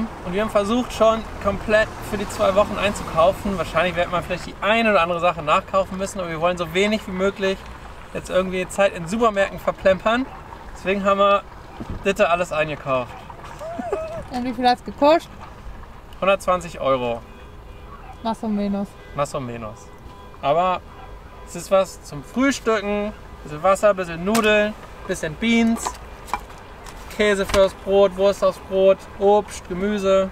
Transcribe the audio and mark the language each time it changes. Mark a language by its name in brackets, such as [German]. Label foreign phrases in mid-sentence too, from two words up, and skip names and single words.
[German] Und wir haben versucht, schon komplett für die 2 Wochen einzukaufen. Wahrscheinlich wird man vielleicht die eine oder andere Sache nachkaufen müssen, aber wir wollen so wenig wie möglich jetzt irgendwie Zeit in Supermärkten verplempern. Deswegen haben wir das alles eingekauft. Und wie viel hat es gekostet? 120 €. [Spanish] Más o menos. Más o menos. [German] Aber es ist was zum Frühstücken. Bisschen Wasser, bisschen Nudeln, bisschen Beans, Käse fürs Brot, Wurst aufs Brot, Obst, Gemüse.